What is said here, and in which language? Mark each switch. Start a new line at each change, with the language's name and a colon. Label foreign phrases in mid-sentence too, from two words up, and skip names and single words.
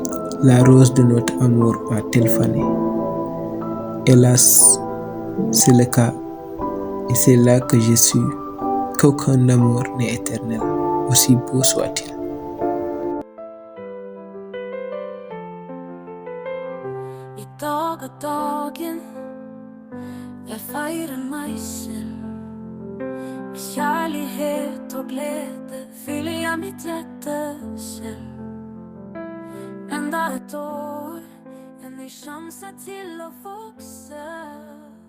French: La rose de notre amour a-t-elle fané? Hélas, c'est le cas. Et c'est là que j'ai su qu'aucun amour n'est éternel, aussi beau soit-il.
Norwegian: dag av dagen. Jeg feirer meg selv. Med kjærlighet og glede fyller jeg mitt hjerte selv. Enda et år, en ny sjanse til å vokse.